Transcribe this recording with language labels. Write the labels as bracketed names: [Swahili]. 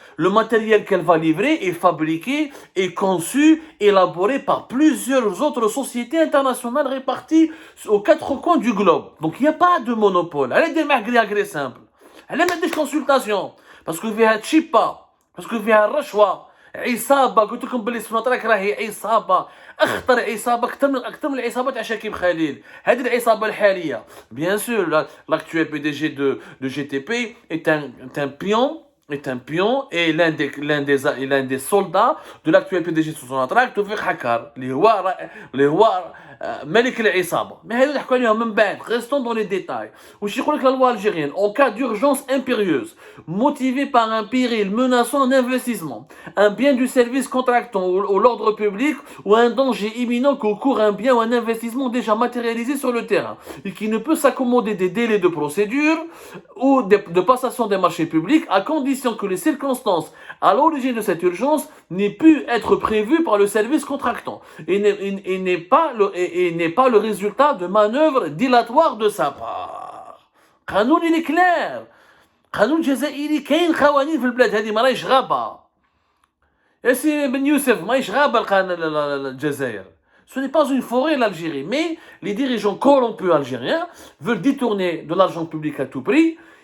[French] Le matériel qu'elle va livrer est fabriqué et conçu, élaboré par plusieurs autres sociétés internationales réparties aux quatre coins du globe. Donc il n'y a pas de monopole. Elle est des malgré simple. Elle est des consultations. Parce que [Arabic] فيها تشيبا, [French] parce que [Arabic] فيها الرشوة. عصابة قلت لكم باللي سوناطراك راهي عصابة اخطر عصابة اكثر من العصابات تاع شاكيب خليل هذه العصابة الحالية [French] bien sûr l'actuel PDG de GTP est un pion et l'un des soldats de l'actuel PDG de Sonatrach [Arabic] توفيق حكار اللي هو ملك العصابة. Mais هذو نحكوا عليهم من بعد. [French] Restons dans les détails. [Arabic] واش يقول لك [French] la loi algérienne en cas d'urgence impérieuse motivée par un péril menaçant un investissement, un bien du service contractant ou l'ordre public ou un danger imminent que court un bien ou un investissement déjà matérialisé sur le terrain et qui ne peut s'accommoder des délais de procédure ou de passation des marchés publics à condition que les circonstances à l'origine de cette urgence n'aient pu être prévues par le service contractant et n'est pas le résultat de manœuvres dilatoires de sa part. قانون il est clair. [Arabic] قانون جزائري كاين قوانين في البلاد هذه ما راهيش غابة. يا سي بن يوسف ماهيش غابة الجزائر. [French] Ce n'est pas une forêt l'Algérie, mais les dirigeants corrompus algériens veulent détourner de l'argent public à tout prix.